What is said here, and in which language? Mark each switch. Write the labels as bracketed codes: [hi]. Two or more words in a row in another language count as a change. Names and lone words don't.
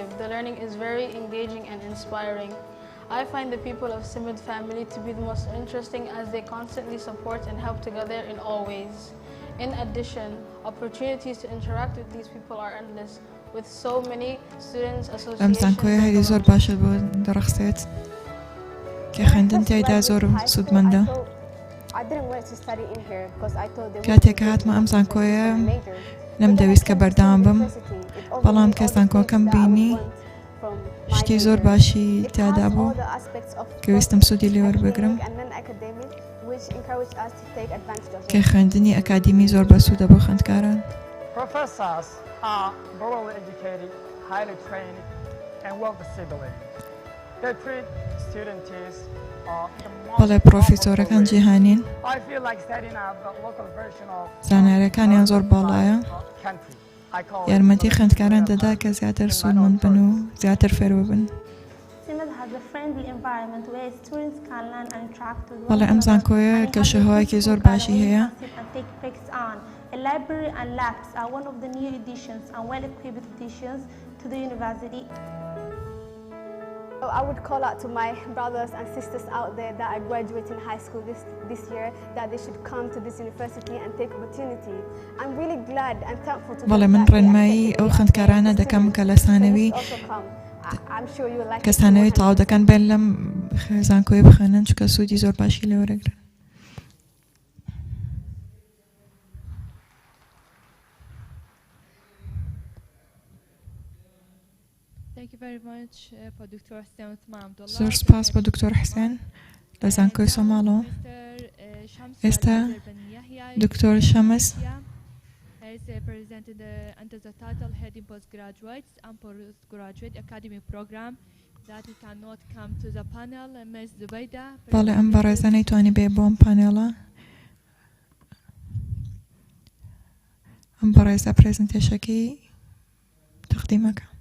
[en] The learning is very engaging and inspiring. I find the people of CIMAD family to be the most interesting as they constantly support and help together in all ways. In addition, opportunities to interact with these people are endless, with so many students [ckb] ئەمزان کۆیە هەری زۆر باشە بۆ دەڕەخسێت کە خوێندن تێیدا زۆر سودمەندە. کاتێک هاتمە ئەمزان کۆیە نەمدەویست کە بەردەوام بم، بەڵام کە زانکۆکەم بینی شتی زۆر باشی تیادا بوو کە ویستم سوودی لێ وەربگرم، کە خوێندنی ئەکادیمی زۆر بەسوودە بۆ خوێندکاران. [en] Professors are broadly educated, highly trained, and well-disciplined. They treat students [ckb] بەڵێ پرۆفیسۆرەکان جیهانین، زانایەکانیان زۆر باڵایە، یارمەتی خوێندکاران دەدا کە زیاتر سوودمەند بن و زیاتر فێرو بن. بەڵێ ئەم زانکۆیە گەشەهەوایەکی زۆر باشی هەیە. [en] A library and labs are one of the new additions and well-equipped additions to the university. I would call out to my brothers and sisters out there that are graduating high school this year that they should come to this university and take opportunity. I'm really glad and thankful to [ckb] بەڵێ من ڕێنمایی ئەو خوێندکارانە دەکەم کە لە سانەوی کە سانەوی تەواو دەکەن بێن لەم زانکۆیە بخوێنن چونکە سوودی زۆر باشی لێ وەرەگرن. زۆر سپاس بۆ دکتۆر حسێن لە زانکۆی سۆماڵەوە. ئێستا دکتۆر شەمس [en] has presented under the title Heading Postgraduates and Postgraduate Academy Program that he cannot come to the panel. Ms. Zubayda. [ckb] بەڵێ ئەم بەڕێزە نەیتوانی بێ بۆ ئەم پانێڵە. ئەم بەڕێزە پرێزنتێشەکەی تەقدیمەکە.